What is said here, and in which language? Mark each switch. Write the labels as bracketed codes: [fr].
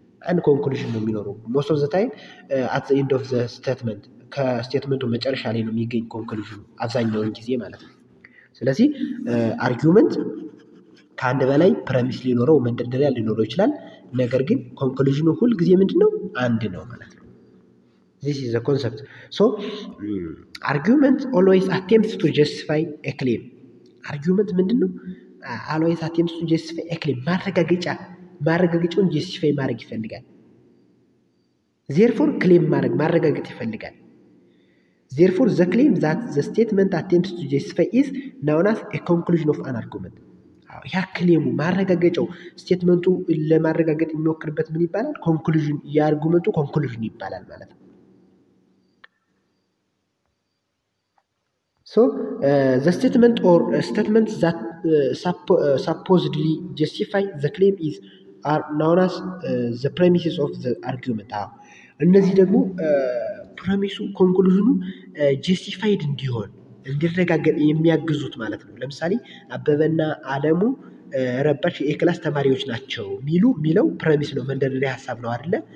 [am] አንድ ኮንክሉዥን ነው የሚኖረው። [en] ሞስት ኦፍ ዘ ታይም አት ዘ ኤንድ ኦፍ ዘ ስቴትመንት [am] ከስቴትመንቱ መጨረሻ ላይ ነው የሚገኝ ኮንክሉዥኑ አብዛኛውን ጊዜ ማለት ነው። ስለዚህ አርጊውመንት ከአንድ በላይ ፕረሚስ ሊኖረው መንደርደሪያ ሊኖረው ይችላል። ነገር ግን ኮንክሉዥኑ ሁል ጊዜ ምንድን ነው? አንድ ነው ማለት ነው። [en] this is the concept. So argument always attempts to justify a claim. argument [am] ምንድን ነው? [en] always attempts to justify a claim [am] ማረጋገጫውን ጀስቲፋይ ማድረግ ይፈልጋል። [en] therefore claim [am] ማረጋገጥ ይፈልጋል። [en] therefore the claim that the statement attempts to justify is known as a conclusion of an argument. [am] ያ ክሌሙ ማረጋገጫው ስቴትመንቱ ለማረጋገጥ የሚሞክርበት ምን ይባላል? ኮንክሉዥን፣ የአርጉመንቱ ኮንክሉዥን ይባላል ማለት ነው። [en] So the statement or statements that supposedly justify the claim are known as the premises of the argument. [am] እነዚህ ደግሞ ፕሬሚሱ ኮንክሉዥኑ ጀስቲፋይድ እንዲረጋገጥ የሚያግዙት ማለት ነው። ለምሳሌ አበበና አለሙ ረባሽ የክላስ ተማሪዎች ናቸው ሚለው ፕሬሚስ ነው፣ መንደርደሪያ ሀሳብ ነው አይደለ?